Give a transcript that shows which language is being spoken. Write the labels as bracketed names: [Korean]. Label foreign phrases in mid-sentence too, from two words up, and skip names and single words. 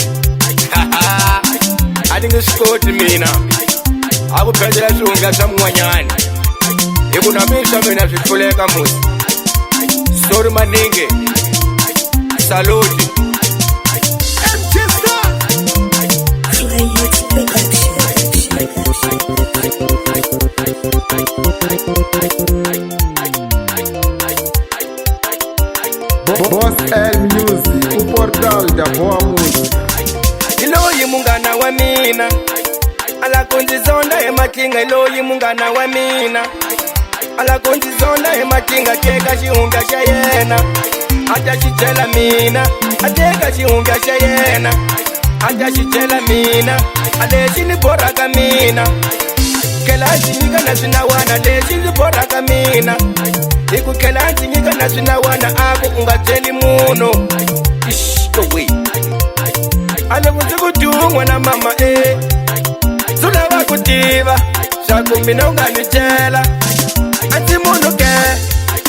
[Tsonga] a ti nge swi koti mina a ku phezela swihundla swa mun'wanyani hi ku na mina swa mina swi hluleka musi, sorry maninge saluti. [Portuguese] Boss L Music, o portal da boa música. [Tsonga] Iloyi mungana wa mina alakunzizonda emakinga, iloyi mungana wa mina alakunzizonda emakinga, teka xihundla xa yena ata xi byela mina, ateka xihundla xa yena ata xi byela mina, alexi ni borhaka mina kela ndzi nyika na swinawana, lexi ndzi borhaka mina hi ku kela ndzi nyika na swinawana, aku u nga byeli munhu we ale vundzi ku dungwa na mama swi lava ku tiva swa ku mina u nga ni tlela a ndzi munhu ke